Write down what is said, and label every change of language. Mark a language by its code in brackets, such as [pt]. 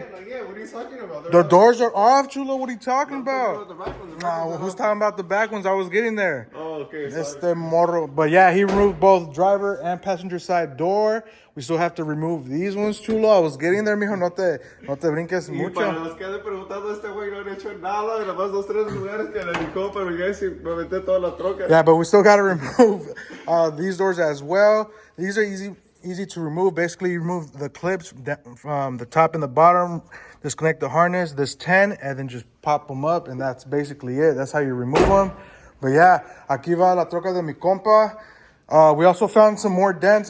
[en] What are you talking about? The doors are off, Chulo. What are you talking about? The back ones, Nah, who's talking about the back ones? I was getting there. Oh, okay. [es] Este morro. [en] But yeah, he removed both driver and passenger side door. We still have to remove these ones, Chulo. I was getting there, mijo. [es] No te brinques Y mucho. para los que anden preguntando, este güey no han hecho nada. Nada más 2-3 lugares que le dijo, pero ya sí me metí toda la troca. [en] Yeah, but we still got to remove these doors as well. These are easy to remove. Basically, you remove the clips from the top and the bottom, disconnect the harness, this 10, and then just pop them up, and that's basically it. That's how you remove them. But yeah, [es] aquí va la troca de mi compa. [en] We also found some more dents.